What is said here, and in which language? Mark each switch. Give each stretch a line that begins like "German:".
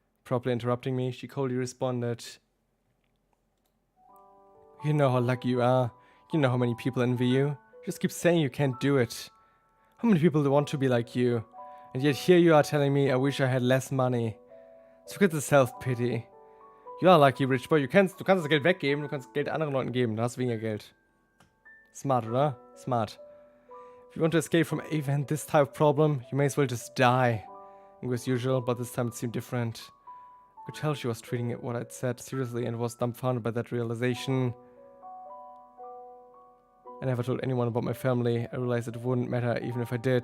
English: Properly interrupting me, she coldly responded. You know how lucky you are. You know how many people envy you. Just keep saying you can't do it. How many people want to be like you? And yet here you are telling me I wish I had less money. So forget the self-pity. You are lucky, rich boy.
German: Du kannst das Geld weggeben, du kannst Geld anderen Leuten geben. Du hast weniger Geld. Smart, oder? Smart.
English: If you want to escape from even this type of problem, you may as well just die. It was usual, but this time it seemed different. I could tell she was treating what I'd said seriously and was dumbfounded by that realization. I never told anyone about my family. I realized it wouldn't matter even if I did.